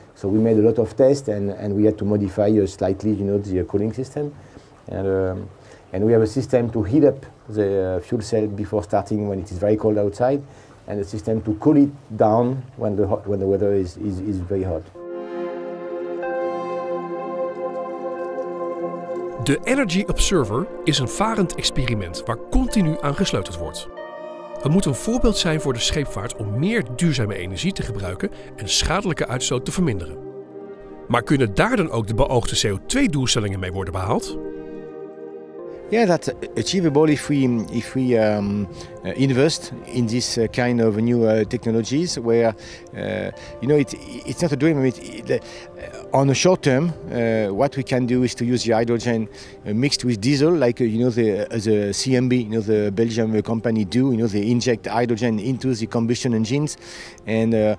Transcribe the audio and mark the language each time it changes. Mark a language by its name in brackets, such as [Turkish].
[English] So we made a lot of tests, and we had to modify slightly the cooling system. And we have a system to heat up the fuel cell before starting when it is very cold outside, and a system to cool it down when the weather is very hot. [Dutch] De Energy Observer is een varend experiment waar continu aan gesleuteld wordt. Het moet een voorbeeld zijn voor de scheepvaart om meer duurzame energie te gebruiken en schadelijke uitstoot te verminderen. Maar kunnen daar dan ook de beoogde CO2-doelstellingen mee worden behaald? [English] Yeah, that's achievable if we invest in this kind of new technologies where it's not a dream. I mean, on the short term, what we can do is to use the hydrogen mixed with diesel, like the CMB, the Belgian company do. They inject hydrogen into the combustion engines, and